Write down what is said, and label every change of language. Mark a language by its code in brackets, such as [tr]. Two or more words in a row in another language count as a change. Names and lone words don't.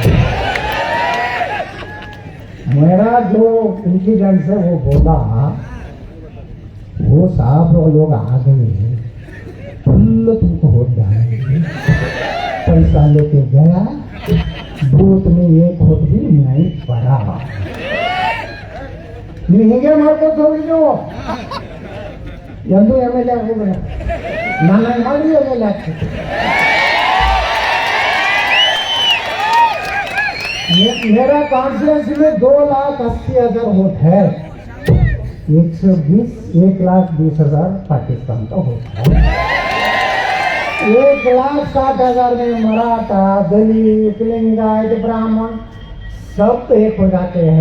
[hi] मेरा जो इंसिडेंट है वो बोला, वो साहब लोग आ गए, फुल तुमको वोट डालेंगे. पैसा लेके गया, बूथ में 1 वोट भी नहीं पड़ा. [kn] ನೀವು ಹೀಗೆ ಮಾಡ್ಕೊಂಡು ಹೋಗಿ, ನೀವು ಎಂದು MLA ಆಗೋದಿಲ್ಲ. ನನ್ನ ಮಾಡಿ MLA ಆಗ್ತದೆ. [hi] मेरा कॉन्फ्रेंस में 2,80,000 वोट है. 1,20,000 पाकिस्तान का वोट है. 1,60,000 में मराठा, दलित, लिंगायत, ब्राह्मण सब एक हो जाते हैं.